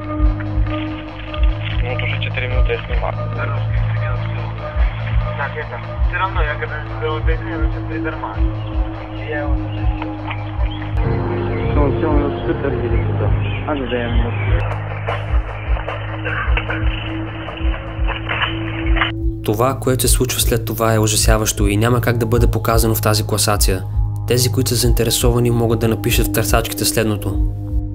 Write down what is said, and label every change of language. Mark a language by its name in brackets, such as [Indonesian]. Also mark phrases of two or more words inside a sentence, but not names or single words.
[Russian] Ну, вот уже 4 минуты я снимаю. Так, это, все равно, я когда сделал дыхание, я сейчас придормажу. Я его уже... Все, он супер едет туда. А ну, дай ему. [Bulgarian] Това, което се случва след това, е ужасяващо и няма как да бъде показано в тази класация. Тези, които са заинтересовани, могат да напишат в търсачките следното: